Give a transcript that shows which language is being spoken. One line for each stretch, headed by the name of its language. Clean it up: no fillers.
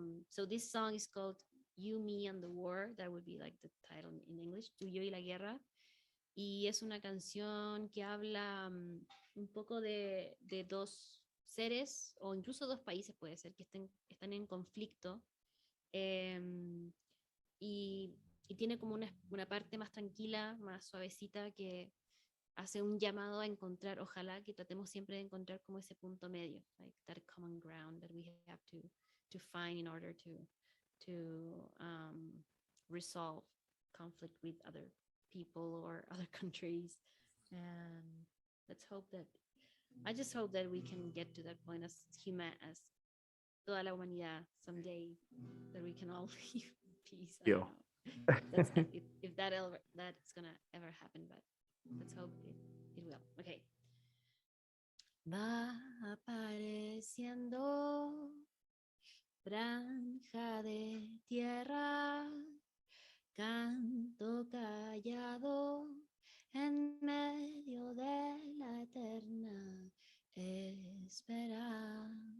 English: So this song is called You, Me and the War. That would be like the title in English, Tuyo y la Guerra.
Spanish: Y es una canción que habla un poco de dos seres o incluso dos países, puede ser, que están en conflicto. em, y, y tiene como una parte más tranquila, más suavecita, que hace un llamado a encontrar, ojalá que tratemos siempre de encontrar como ese punto medio,
English: like that common ground that we have to find in order to resolve conflict with other people or other countries. And let's hope that I just hope that we can get to that point as human as
Spanish: toda la humanidad
English: someday, that we can all live in peace. I don't
Spanish: Yo.
English: know. That's if that's gonna ever happen, but let's hope it will. Okay.
Spanish: Va apareciendo franja de tierra, canto callado en medio de la eterna espera.